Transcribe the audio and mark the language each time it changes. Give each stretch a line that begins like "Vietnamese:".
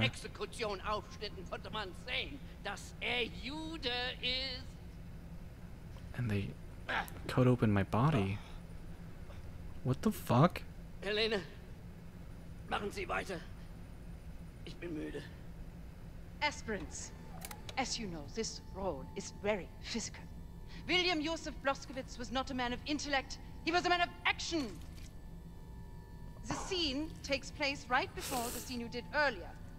German: seiner Exekution aufschnitten, konnte man sehen, dass Jude ist.
English: And they cut open my body. What the fuck?
German: Helene, machen Sie weiter. Ich bin müde.
English: Aspirants, as you know, this role is very physical. William Joseph Blaskowitz was not a man of intellect, he was a man of action. The scene takes place right before the scene you did earlier.